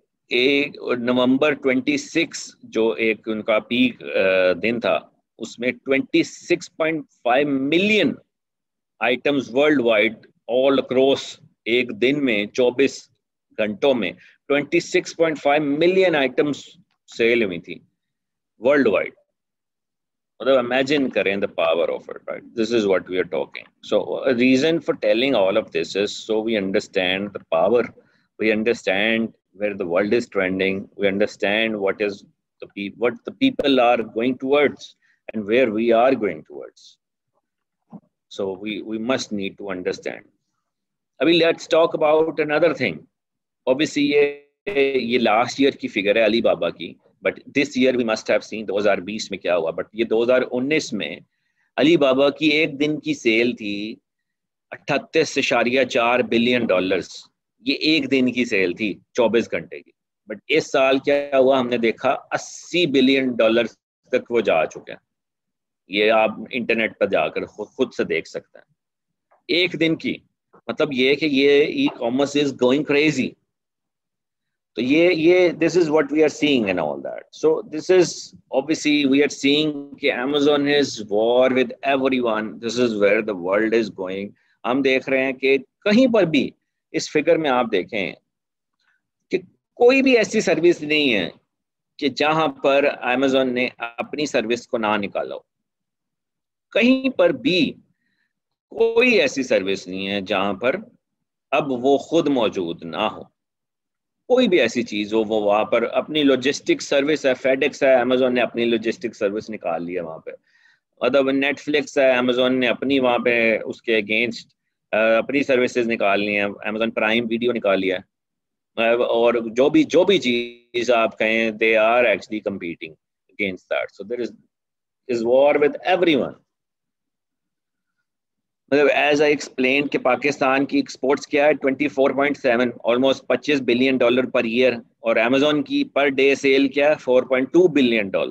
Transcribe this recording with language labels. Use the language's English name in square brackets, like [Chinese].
[Urdu] ایک نومبر 26 جو ایک ان کا پیک دن تھا، اس میں 26.5 million items [English] worldwide all across, [Urdu] ایک دن میں 24 گھنٹوں میں 26.5 ملین آئٹمز سیل ہوئی تھی ورلڈ وائڈ. مطلب امیجن کریں [English] the power of it, right? This is what we are talking. So a reason for telling all of this is so we understand the power, we understand where the world is trending, we understand what the people are going towards and where we are going towards. So we must need to understand. Abhi let's talk about another thing. Obviously یہ last year کی figure [Urdu] ہے علی بابا کی, [English] but this year we must have seen 2020 [Urdu] میں کیا ہوا. but یہ 2019 میں علی بابا کی ایک دن کی سیل تھی 38.4 بلین ڈالرز. یہ ایک دن کی سیل تھی 24 گھنٹے کی. بٹ اس سال کیا ہوا, ہم نے دیکھا 80 بلین ڈالر تک وہ جا چکے ہیں. یہ آپ انٹرنیٹ پر جا کر خود سے دیکھ سکتے ہیں. ایک دن کی مطلب یہ کہ یہ [English] E commerce is going crazy. [Urdu] تو یہ [English] this is what we are seeing and all that. So this is obviously we are seeing کہ Amazon is war with everyone. This is where the world is going. [Urdu] ہم دیکھ رہے ہیں کہ کہیں پر بھی اس فگر میں آپ دیکھیں کہ کوئی بھی ایسی سروس نہیں ہے کہ جہاں پر Amazon نے اپنی سروس کو نہ نکالا ہو. کہیں پر بھی کوئی ایسی سروس نہیں ہے جہاں پر اب وہ خود موجود نہ ہو. کوئی بھی ایسی چیز ہو وہ وہاں پر اپنی لوجسٹک سروس ہے. FedEx ہے, Amazon نے اپنی لوجسٹک سروس نکال لی ہے وہاں پہ. مطلب Netflix ہے, Amazon نے اپنی وہاں پہ اس کے اگینسٹ اپنی سروسز نکال لی ہیں. Amazon پرائم ویڈیو نکال لیا ہے. اور جو بھی چیز آپ کہیں [English] they are actually competing against that. So there is war with everyone. [Urdu] مطلب [English] as I explain [Urdu] کہ پاکستان کی ایکسپورٹس کیا ہے 24.7 آلموسٹ $25 بلین پر ایئر, اور امیزون کی پر ڈے سیل کیا ہے $4.2 بلین.